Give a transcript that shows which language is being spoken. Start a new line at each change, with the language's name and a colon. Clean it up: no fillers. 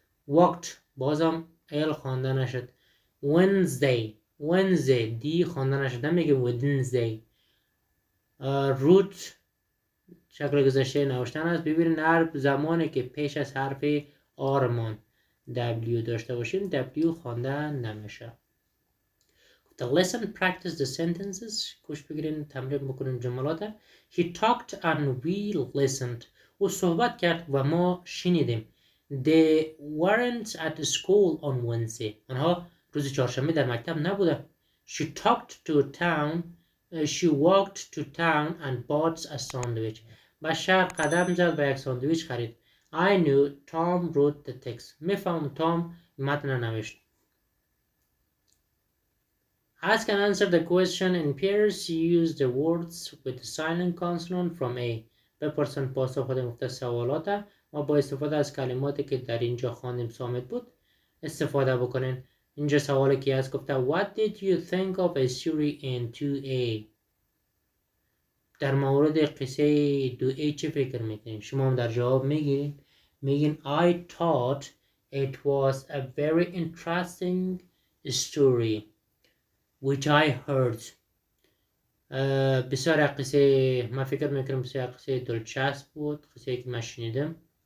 Persian: walked بازم ال خوانده نشد. Wednesday دی خوانده نشد نمیگیم Wednesday. root شکل گذشته نوشتن است. ببینید هر زمانی که پیش از حرف آرمان W داشته باشیم W خوانده نمیشه.
English: The lesson practice the sentences.
Persian: گوش بگیرین تمرین بکنین جملات.
English: He talked and we listened.
Persian: او صحبت کرد و ما شنیدیم.
English: They weren't at school on Wednesday.
Persian: آنها روز چهارشنبه در مکتب نبودند.
English: She walked to town and bought a sandwich.
Persian: به شهر قدم زد و یک ساندویچ خرید.
English: I knew Tom wrote the text.
Persian: میفهم تام متن نوشت.
English: Ask and answer the question in pairs. Use the words with the silent consonant from A.
Persian: بپرسن پاسخ بده مختلف سوالات و با استفاده از کلماتی که در اینجا خواندیم صامت بود استفاده بکنین. اینجا سوالی که هست گفته
English: What did you think of a story in 2A؟
Persian: در مورد قصه 2A چه فکر میکنین؟ شما هم در جواب میگین
English: I thought it was a very interesting story which I heard.
Persian: بسیار قصه من فکر میکنم بسیار قصه دلچسب بود، قصه که من شنیدم.